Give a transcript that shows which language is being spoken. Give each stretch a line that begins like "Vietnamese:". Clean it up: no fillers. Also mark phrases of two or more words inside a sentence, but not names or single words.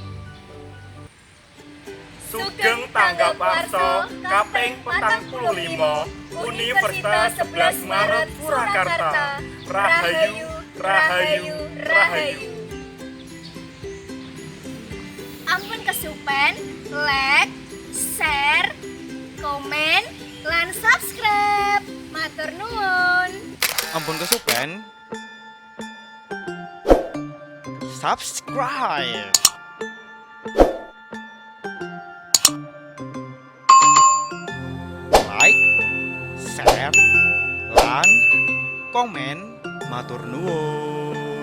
Javanese: Sugeng tanggap warsa kaping 45 Universitas 11 Maret Surakarta. Rahayu, rahayu, rahayu. Ampun kesupen,
English: like, share,
Javanese: komen, lan subscribe. Matur nuwun. Ampun kesupen. Subscribe.
English: Like, share,
Javanese: lan komen, matur nuwun.